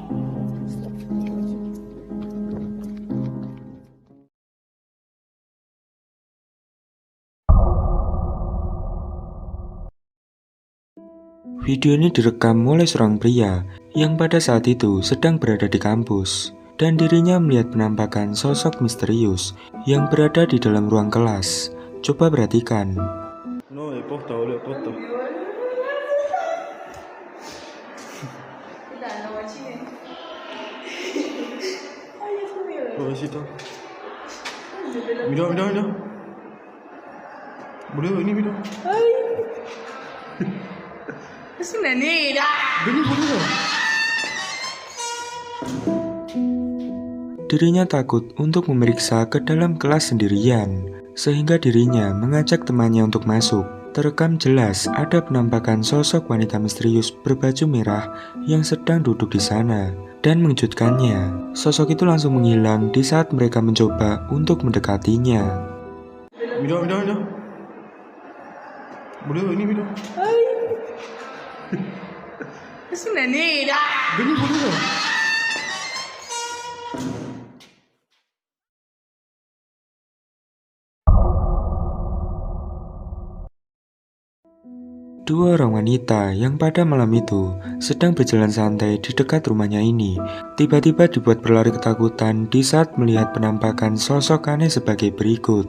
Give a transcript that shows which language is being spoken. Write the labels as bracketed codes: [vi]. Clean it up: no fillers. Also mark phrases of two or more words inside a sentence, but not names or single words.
[id] Video ini direkam oleh seorang pria yang pada saat itu sedang berada di kampus dan dirinya melihat penampakan sosok misterius yang berada di dalam ruang kelas. Coba perhatikan. [es] No, he posta, boludo, posta. Pobrecito. Mira, mira, mira. Boludo, vení, mira. Es una negra. Vení, boludo. [id] Dirinya takut untuk memeriksa ke dalam kelas sendirian, sehingga dirinya mengajak temannya untuk masuk. Terekam jelas ada penampakan sosok wanita misterius berbaju merah yang sedang duduk di sana. Dan mengejutkannya, sosok itu langsung menghilang di saat mereka mencoba untuk mendekatinya. [es] Mira, mira, mira. Boludo, vení, mira. Es una negra. Vení, boludo. [id] Dua orang wanita yang pada malam itu sedang berjalan santai di dekat rumahnya ini tiba-tiba dibuat berlari ketakutan di saat melihat penampakan sosok aneh sebagai berikut.